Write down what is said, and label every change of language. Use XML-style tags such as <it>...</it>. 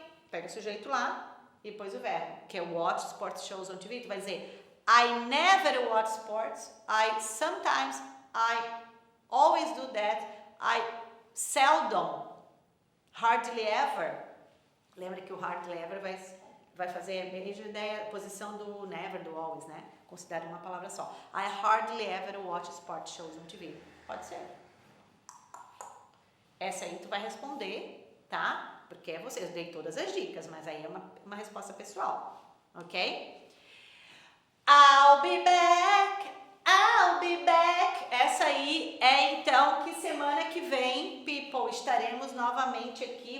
<pt>Pega o sujeito lá e depois o verbo, que é</pt> <en>watch sports shows on TV.</en> <pt>Tu vai dizer,</pt> <en>I never watch sports. Sometimes, I always do that. I seldom, hardly ever.</en> <pt>Lembra que o hardly ever vai fazer a mesma ideia, posição do never, do always, né? Considera uma palavra só.</pt> <en>I hardly ever watch sports shows on TV.</en> <pt>Pode ser. Essa aí tu vai responder, tá? Porque é você. Eu dei todas as dicas, mas aí é uma resposta pessoal, ok?</pt> <en>I'll be back, I'll be back.</en> <pt>Essa aí é então que semana que vem, people, estaremos novamente aqui.</pt>